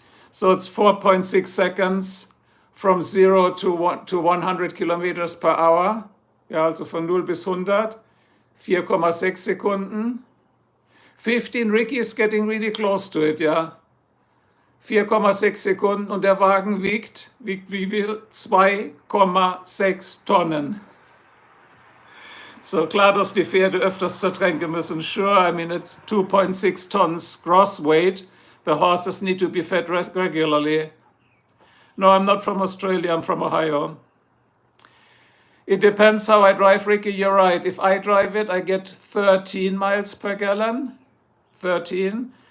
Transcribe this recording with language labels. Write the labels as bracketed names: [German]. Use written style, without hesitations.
[English] So it's 4.6 seconds from 0 to 100 kilometers per hour. [German] Ja, also von 0 bis 100. 4,6 Sekunden. [English] 15, Ricky is getting really close to it, ja. [German] 4,6 Sekunden und der Wagen wiegt wie viel? 2,6 Tonnen. So klar, dass die Pferde öfters zur Tränke müssen. [English] Sure, I mean, at 2.6 tons gross weight, the horses need to be fed regularly. No, I'm not from Australia, I'm from Ohio. It depends how I drive, Ricky, you're right. If I drive it, I get 13 miles per gallon. 13.